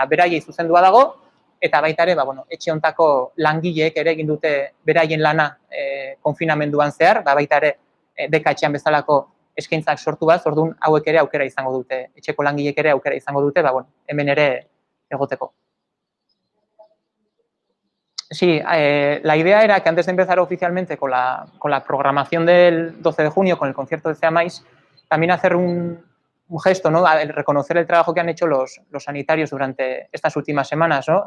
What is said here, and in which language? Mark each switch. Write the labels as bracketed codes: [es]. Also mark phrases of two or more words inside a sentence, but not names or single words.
[eu] Beraiei zuzendua dago, eta baita ere, bueno, etxe hontako langileek ere egin dute beraien lana konfinamenduan zehar, baita ere, deka etxean bezalako eskaintzak sortu bat, orduan hauek ere aukera izango dute, etxeko langileek ere aukera izango dute, bueno, hemen ere egoteko. [es] Sí, la idea era que antes de empezar oficialmente con la programación del 12 de junio, con el concierto de Zeamais, también hacer un gesto, ¿no? El reconocer el trabajo que han hecho los sanitarios durante estas últimas semanas, ¿no?